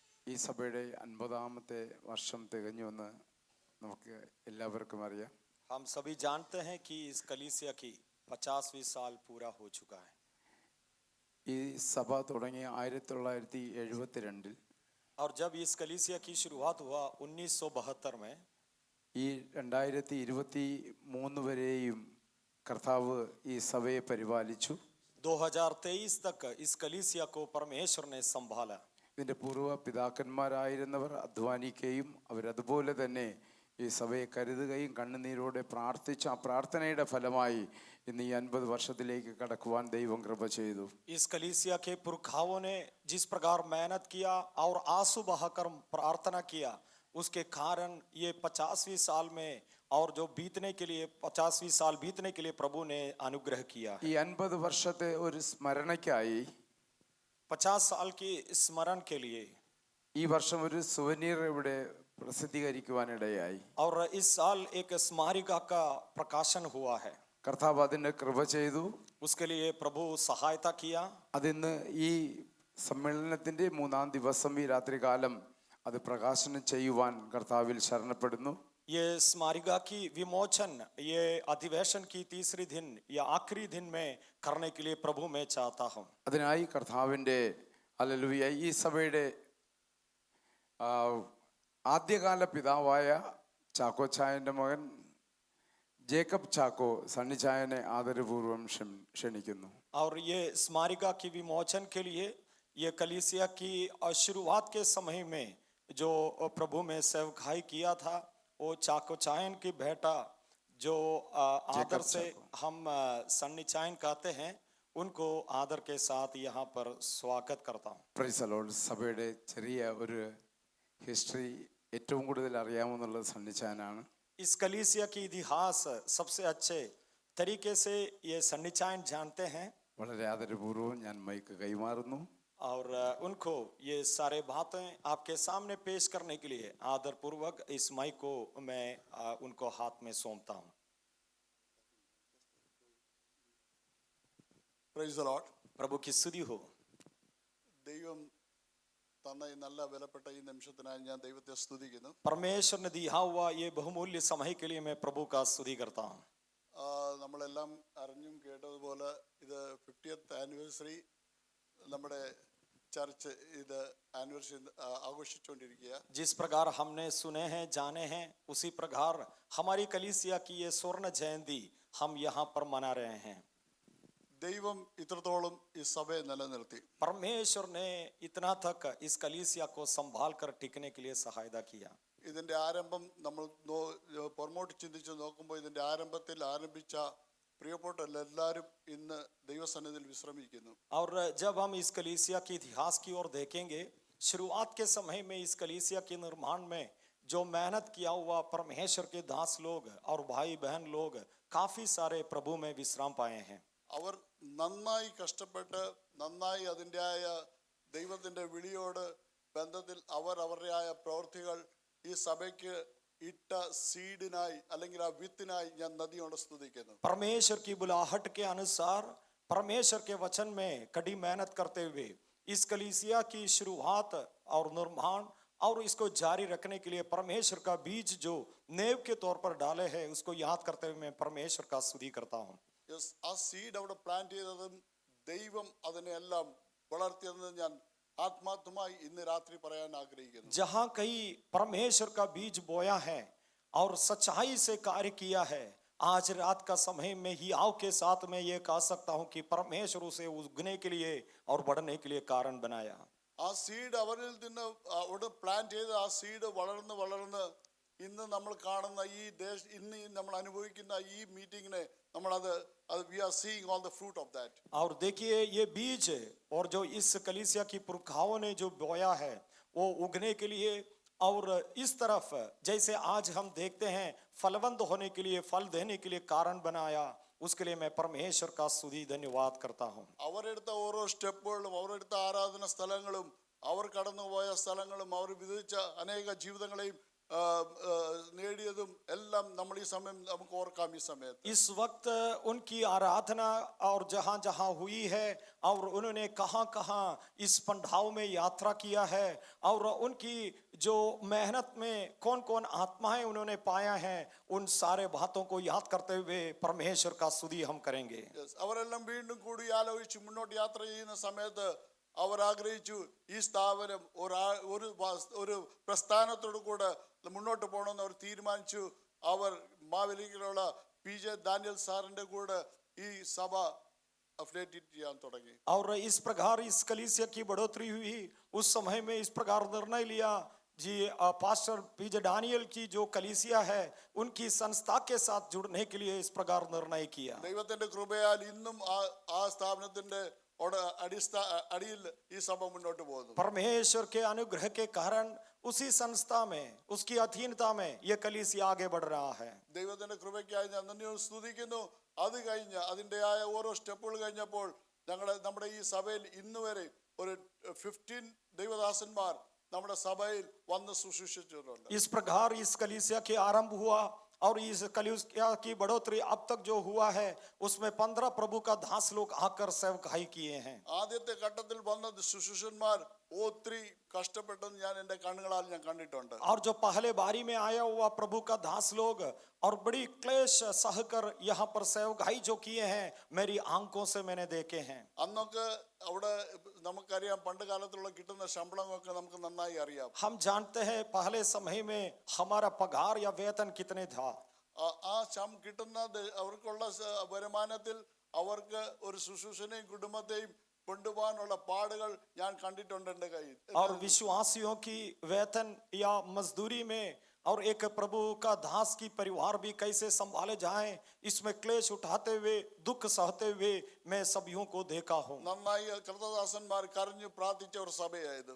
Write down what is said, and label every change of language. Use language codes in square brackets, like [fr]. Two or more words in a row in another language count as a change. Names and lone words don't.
[ml] ഈ സഭയുടെ 50-ാമത്തെ വർഷം തികഞ്ഞുവെന്ന് നമുക്ക് എല്ലാവർക്കും അറിയാം. [hi] हम सभी जानते हैं कि इस कलीसिया की 50वीं साल पूरा हो चुका है. [ml] ഈ സഭ തുടങ്ങിയ 1972 [hi] और जब इस कलीसिया की शुरुआत हुआ 1972 में, [ml] ഈ 2023 വരെയും കർത്താവ് ഈ സഭയെ പരിപാലിച്ചു. [hi] 2023 तक इस कलीसिया को परमेश्वर ने संभाला. [ml] ഇതിൻ്റെ പൂർവ്വ പിതാക്കന്മാരായിരുന്നവർ അധ്വാനിക്കുകയും അവരതുപോലെ തന്നെ ഈ സഭയെ കരുതുകയും കണ്ണുനീരോടെ പ്രാർത്ഥിച്ച ആ പ്രാർത്ഥനയുടെ ഫലമായി ഇന്ന് ഈ 50 വർഷത്തിലേക്ക് കടക്കുവാൻ ദൈവം കൃപ ചെയ്തു. [hi] इस कलीसिया के पुरखाओं ने जिस प्रकार मेहनत किया और आंसू बहाकर प्रार्थना किया, उसके कारण ये 50वीं साल में और जो बीतने के लिए 50वीं साल बीतने के लिए प्रभु ने अनुग्रह किया. [ml] ഈ 50 വർഷത്തെ ഒരു സ്മരണയ്ക്കായി [hi] 50 साल की स्मरण के लिए [ml] ഈ വർഷം ഒരു സുവനീർ ഇവിടെ പ്രസിദ്ധീകരിക്കുവാനിടയായി. [hi] और इस साल एक स्मारिका का प्रकाशन हुआ है. [ml] കർത്താവ് അതിന് കൃപ ചെയ്തു. [hi] उसके लिए प्रभु सहायता किया. [ml] അതിന്ന് ഈ സമ്മേളനത്തിന്റെ 3-ാം ദിവസം ഈ രാത്രികാലം അത് പ്രകാശനം ചെയ്യുവാൻ കർത്താവിൽ ശരണപ്പെടുന്നു. [hi] ये स्मारिका की विमोचन ये अधिवेशन की तीसरी दिन या आखिरी दिन में करने के लिए प्रभु मैं चाहता हूँ. [ml] അതിനായി കർത്താവിൻ്റെ ഹല്ലേലൂയ ഈ സഭയുടെ ആദ്യകാല പിതാവായ ചാക്കോച്ചായൻ്റെ മകൻ ജേക്കബ് ചാക്കോ സണ്ണിച്ചായനെ ആദരപൂർവ്വം ക്ഷണിക്കുന്നു. [hi] और ये स्मारिका की विमोचन के लिए ये कलीसिया की शुरुआत के समय में जो प्रभु में सेवकाई किया था, वो चाकोचायन की बेटा जो आदर से हम सन्निचायन कहते हैं, उनको आदर के साथ यहाँ पर स्वागत करता हूँ. [en] Praise the Lord. [ml] സഭയുടെ ചെറിയ ഒരു ഹിസ്റ്ററി ഏറ്റവും കൂടുതൽ അറിയാമെന്നുള്ളത് സണ്ണിച്ചായനാണ്. [hi] इस कलीसिया की इतिहास सबसे अच्छे तरीके से ये सन्निचायन जानते हैं. [ml] വളരെ ആദരപൂർവ്വം ഞാൻ മൈക്ക് കൈമാറുന്നു. [hi] और उनको ये सारे बातें आपके सामने पेश करने के लिए आदर पूर्वक इस माइक को मैं उनको हाथ में सौंपता हूँ. [en] Praise the Lord. [hi] प्रभु की स्तुति हो. [ml] ദൈവം തന്ന ഈ നല്ല വിലപ്പെട്ട ഈ നിമിഷത്തിനായി ഞാൻ ദൈവത്തെ സ്തുതിക്കുന്നു. [hi] परमेश्वर ने दिया हुआ ये बहुमूल्य समय के लिए मैं प्रभु का स्तुति करता हूँ. [ml] നമ്മളെല്ലാം അറിഞ്ഞും കേട്ടതുപോലെ ഇത് 50th ആനിവേഴ്സറി നമ്മുടെ ചർച്ച് ഇത് ആനിവേഴ്സറി ആഘോഷിച്ചുകൊണ്ടിരിക്കുക. [hi] जिस प्रकार हमने सुने हैं जाने हैं, उसी प्रकार हमारी कलीसिया की ये स्वर्ण जयंती हम यहाँ पर मना रहे हैं. [ml] ദൈവം ഇത്രത്തോളം ഈ സഭയെ നിലനിർത്തി. [hi] परमेश्वर ने इतना तक इस कलीसिया को संभाल कर टिकने के लिए सहायता किया. [ml] ഇതിന്റെ ആരംഭം നമ്മൾ പുറമോട്ട് ചിന്തിച്ച് നോക്കുമ്പോൾ ഇതിന്റെ ആരംഭത്തിൽ ആരംഭിച്ച പ്രിയപ്പെട്ട എല്ലാവരും ഇന്ന് ദൈവസന്നിധിയിൽ വിശ്രമിക്കുന്നു. [hi] और जब हम इस कलीसिया के इतिहास की ओर देखेंगे, शुरुआत के समय में इस कलीसिया के निर्माण में जो मेहनत किया हुआ परमेश्वर के दास लोग और भाई बहन लोग काफी सारे प्रभु में विश्राम पाए हैं. [ml] അവർ നന്നായി കഷ്ടപ്പെട്ട് നന്നായി അതിൻ്റെതായ ദൈവത്തിൻ്റെ വിളിയോട് ബന്ധത്തിൽ അവർ അവരുടെയായ പ്രവൃത്തികൾ ഈ സഭയ്ക്ക് ഇട്ട സീഡിനായി അല്ലെങ്കിൽ ആ വിത്തിനായി ഞാൻ നദിയോട് സ്തുതിക്കുന്നു. [hi] परमेश्वर की बुलाहट के अनुसार परमेश्वर के वचन में कड़ी मेहनत करते हुए इस कलीसिया की शुरुआत और निर्माण और इसको जारी रखने के लिए परमेश्वर का बीज जो नेव के तौर पर डाले हैं, उसको याद करते हुए मैं परमेश्वर का स्तुति करता हूँ. [ml] ആ സീഡ് അവിടെ പ്ലാന്റ് ചെയ്തതും ദൈവം അതിനെല്ലാം വളർത്തിയതെന്ന് ഞാൻ ആത്മാർത്ഥമായി ഇന്ന് രാത്രി പറയാൻ ആഗ്രഹിക്കുന്നു. [hi] जहाँ कहीं परमेश्वर का बीज बोया है और सच्चाई से कार्य किया है, आज रात का समय में ही आओ के साथ मैं ये कह सकता हूँ कि परमेश्वर उसे उगने के लिए और बढ़ने के लिए कारण बनाया. [ml] ആ സീഡ് അവരിൽ നിന്ന് അവിടെ പ്ലാന്റ് ചെയ്ത് ആ സീഡ് വളർന്ന് വളർന്ന് ഇന്ന് നമ്മൾ കാണുന്ന ഈ ഇന്ന് നമ്മൾ അനുഭവിക്കുന്ന ഈ മീറ്റിങ്ങിനെ നമ്മളത് [en] we are seeing all the fruit of that. [hi] और देखिए ये बीज और जो इस कलीसिया की पुरखाओं ने जो बोया है वो उगने के लिए और इस तरफ जैसे आज हम देखते हैं फलवंत होने के लिए फल देने के लिए कारण बनाया, उसके लिए मैं परमेश्वर का स्तुति धन्यवाद करता हूँ. [ml] അവരെടുത്ത ഓരോ സ്റ്റെപ്പുകളും അവരെടുത്ത ആരാധന സ്ഥലങ്ങളും അവർ കടന്നുപോയ സ്ഥലങ്ങളും അവർ വിധിച്ച അനേക ജീവിതങ്ങളെയും നേടിയതും എല്ലാം നമ്മൾ ഈ സമയം നമുക്ക് ഓർക്കാം ഈ സമയത്ത്. [hi] इस वक्त उनकी आराधना और जहां जहां हुई है और उन्होंने कहां कहां इस पंडाव में यात्रा किया है और उनकी जो मेहनत में कौन कौन आत्माएं उन्होंने पाया है, उन सारे बातों को याद करते हुए परमेश्वर का स्तुति हम करेंगे. [ml] Yes, അവരെല്ലാം വീണ്ടും കൂടി ആലോചിച്ച് മുന്നോട്ട് യാത്ര ചെയ്യുന്ന സമയത്ത് അവർ ആഗ്രഹിച്ചു ഈ സ്ഥാപനം ഒരു പ്രസ്ഥാനത്തോടു കൂടെ മുന്നോട്ട് പോകണമെന്ന് അവർ തീരുമാനിച്ചു. അവർ മാവേലിക്കലുള്ള PJ ഡാനിയൽ സാറിന്റെ കൂടെ ഈ സഭ അഫിലിയേറ്റ് ചെയ്യാൻ തുടങ്ങി. [hi] और इस प्रकार इस कलीसिया की बढ़ोतरी हुई. उस समय में इस प्रकार निर्णय लिया जी, पास्टर PJ ഡാനിയൽ की जो कलीसिया है उनकी संस्था के साथ जुड़ने के लिए इस प्रकार निर्णय किया. [ml] ദൈവത്തിന്റെ കൃപയാൽ ഇന്നും ആ സ്ഥാപനത്തിന്റെ അടിയിൽ ഈ സഭ മുന്നോട്ട് പോകുന്നു. [hi] परमेश्वर के अनुग्रह के कारण उसी संस्था में, उसकी अधीनता में यह कलीसिया आगे बढ़ रहा है. [ml] ദൈവത്തിന്റെ കൃപയ്ക്കായി ഞാൻ നന്ദിയോട് സ്തുതിക്കുന്നു. അത് കഴിഞ്ഞ് അതിൻ്റെതായ ഓരോ സ്റ്റെപ്പുകൾ കഴിഞ്ഞപ്പോൾ നമ്മുടെ ഈ സഭയിൽ ഇന്ന് വരെ ഒരു 15 ദൈവദാസന്മാർ നമ്മുടെ സഭയിൽ വന്ന് ശുശ്രൂഷിച്ചിട്ടുണ്ട്. [hi] इस प्रकार इस कलीसिया के आरंभ हुआ और इस कलीसिया की बढ़ोतरी अब तक जो हुआ है उसमें 15 प्रभु का दास लोग आकर सेवकाई किए हैं. [ml] ആദ്യത്തെ ഘട്ടത്തിൽ വന്ന ശുശ്രൂഷന്മാർ ഒത്തിരി കഷ്ടപ്പെട്ടെന്ന് ഞാൻ എൻ്റെ കണ്ണുകളാൽ ഞാൻ കണ്ടിട്ടുണ്ട്. [hi] और जो पहले बारी में आया हुआ प्रभु का दास लोग और बड़ी क्लेश सहकर यहाँ पर सेवकाई जो किए हैं, मेरी आंखों से मैंने देखे हैं. [ml] അന്നൊക്കെ അവിടെ നമുക്കറിയാം, പണ്ട് കാലത്തുള്ള കിട്ടുന്ന ശമ്പളമൊക്കെ നമുക്ക് നന്നായി അറിയാം. [hi] हम जानते हैं पहले समय में हमारा पगार या वेतन कितने था. [ml] ആ കിട്ടുന്ന അവർക്കുള്ള വരുമാനത്തിൽ അവർക്ക് ഒരു ശുശ്രൂഷനെയും കുടുംബത്തെയും കൊണ്ടുപോകാനുള്ള പാടുകൾ ഞാൻ കണ്ടിട്ടുണ്ട് എൻ്റെ കയ്യിൽ. [hi] और विश्वासियों की वेतन या मजदूरी में और एक प्रभु का दास की परिवार भी कैसे संभाले जाएं, इसमें क्लेश उठाते हुए दुख सहते हुए मैं सभियों को देखा हूं. [ml] നന്നായി കർത്തദാസന്മാർ കരഞ്ഞു പ്രാർത്ഥിച്ച ഒരു സഭയായത്.